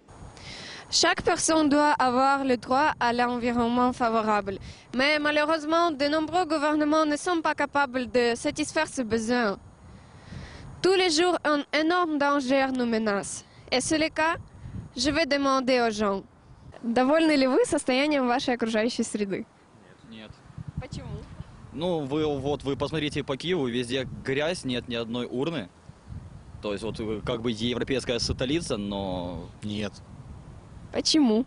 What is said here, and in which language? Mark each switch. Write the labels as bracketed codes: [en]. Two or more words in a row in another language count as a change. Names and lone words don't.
[fr] Chaque personne doit avoir le droit à l'environnement favorable. Mais malheureusement, de nombreux gouvernements ne sont pas capables de satisfaire ce besoin. Tous les jours, un énorme danger nous menace. Et c'est le cas, je vais demander aux gens. [ru] Довольны ли вы состоянием вашей окружающей среды? Нет. Почему? Ну, вы посмотрите по Киеву, везде грязь, нет ни одной урны. То есть вот как бы европейская столица, но... Нет. Почему?